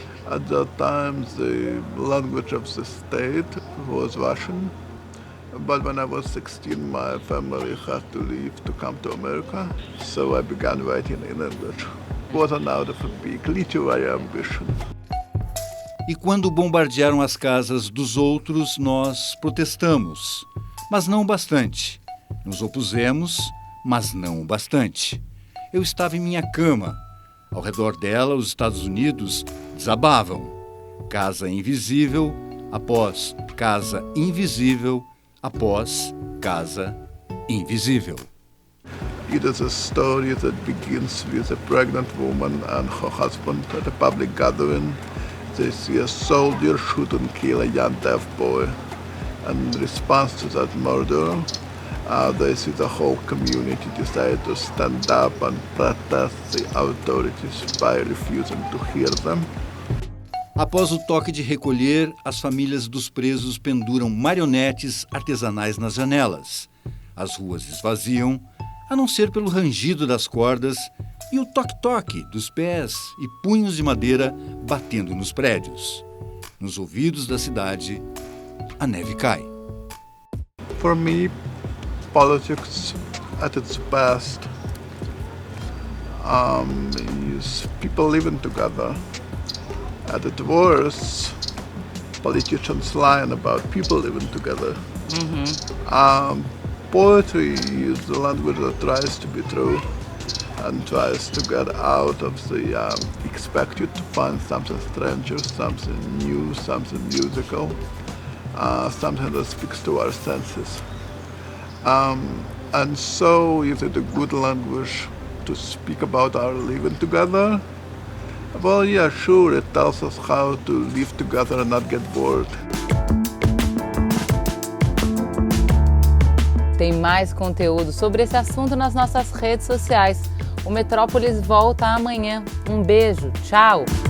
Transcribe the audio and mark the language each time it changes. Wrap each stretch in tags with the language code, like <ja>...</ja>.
<en>At that time, the language of the state was Russian. But when I was 16, my family had to leave to come to America, so I began writing in English. It wasn't out of a big literary ambition.</en> <pt>E quando bombardearam as casas dos outros, nós protestamos, mas não bastante. Nos opusemos, mas não bastante. Eu estava em minha cama. Ao redor dela, os Estados Unidos desabavam. Casa invisível, após casa invisível, após casa invisível.</pt> <en>It is a story that begins with a pregnant woman and her husband at a public gathering. They see a soldier shoot and kill a young deaf boy. And in response to that murder, they see the whole community decide to stand up and protest the authorities by refusing to hear them.</en> <pt>Após o toque de recolher, as famílias dos presos penduram marionetes artesanais nas janelas. As ruas esvaziam, a não ser pelo rangido das cordas e o toque-toque dos pés e punhos de madeira batendo nos prédios. Nos ouvidos da cidade, a neve cai.</pt> <en>For me, politics at its best is people living together. At its worst, politician's line about people living together. Poetry is the language that tries to be true and tries to get out of the expect you to find something stranger, something new, something musical, something that speaks to our senses. And so is it a good language to speak about our living together? Well, yeah, sure, it tells us how to live together and not get bored.</en> <pt>Tem mais conteúdo sobre esse assunto nas nossas redes sociais. O Metrópolis volta amanhã. Um beijo, tchau!</pt>